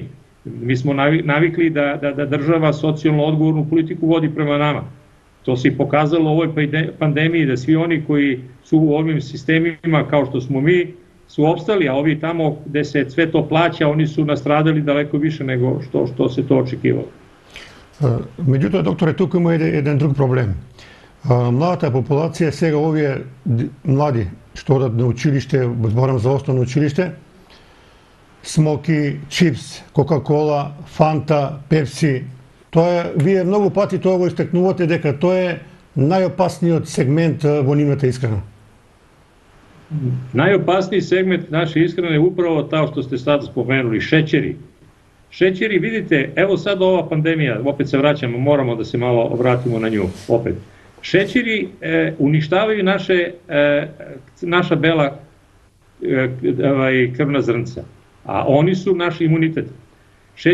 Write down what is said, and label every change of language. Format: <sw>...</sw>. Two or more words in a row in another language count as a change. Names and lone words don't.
<sr>Mi smo navikli da država socijalno odgovornu politiku vodi prema nama. To se i pokazalo u ovoj pandemiji, da svi oni koji su u ovim sistemima kao što smo mi su opstali, a ovi tamo gde se sve to plaća, oni su nastradali daleko više nego što se to očekivalo.</sr> <mk>Меѓутоа, докторе, туку има еден друг проблем. Младата популација, сега овие млади што одат на училиште, зборам за основно училиште, смоки, чипс, кока-кола, фанта, пепси, тоа е, вие многу пати тоа го истакнувате дека тоа е најопасниот сегмент во нивната исхрана.</mk> <sr>Najopasniji segment naše ishrane je upravo to što ste sad spomenuli, šećeri. Šećeri, vidite, evo sad ova pandemija, opet se vraćamo, moramo da se malo vratimo na nju, opet. Šećeri uništavaju naša bela krvna zrnca, a oni su naš imunitet.</sr>